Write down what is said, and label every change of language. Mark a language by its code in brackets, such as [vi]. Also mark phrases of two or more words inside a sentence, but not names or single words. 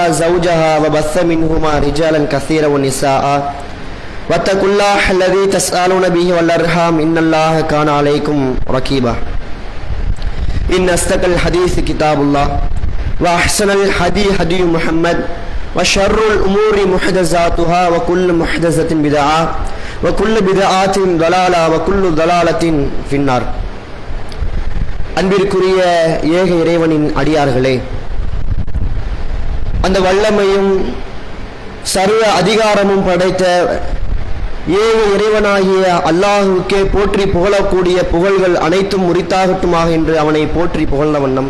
[ar] زوجها وبث منهما رجالا كثيرا ونساء واتقوا الله الذي تسألون به والأرحام إن الله كان عليكم رقيبا إن أصدق الحديث كتاب الله وأحسن الهدي هدي محمد وشر الأمور محدثاتها وكل محدثة بدعة وكل بدعة ضلالة وكل ضلالة في النار. [ta] அன்பிற்குரிய ஏக இறைவனின் அடியார்களே, அந்த வல்லமையும் சர்வ அதிகாரமும் படைத்த ஏக இறைவனாகிய அல்லாஹுக்கே போற்றி புகழக்கூடிய புகழ்கள் அனைத்தும் உரித்தாகட்டுமாக என்று அவனை போற்றி புகழ்ந்த வண்ணம்,